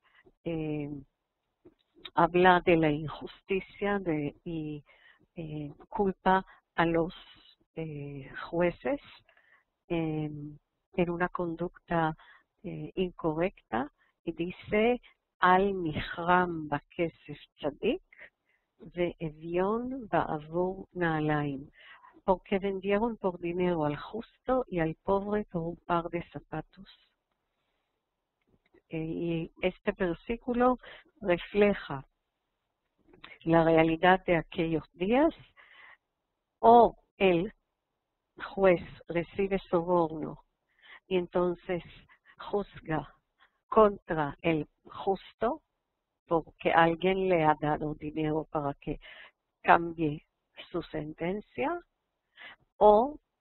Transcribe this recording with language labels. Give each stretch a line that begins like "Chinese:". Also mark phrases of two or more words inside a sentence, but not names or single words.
Spanish: habla de la injusticia y culpa a los jueces en una conducta incorrecta y dice
Hebrew: על מכרם בכסף צדיק ואביון בעבור נעלים,
Spanish: porque vendieron por dinero al justo y al pobre por un par de zapatos. Y este versículo refleja la realidad de aquellos días. O el juez recibe soborno y entonces juzga contra el justo porque alguien le ha dado dinero para que cambie su sentencia, o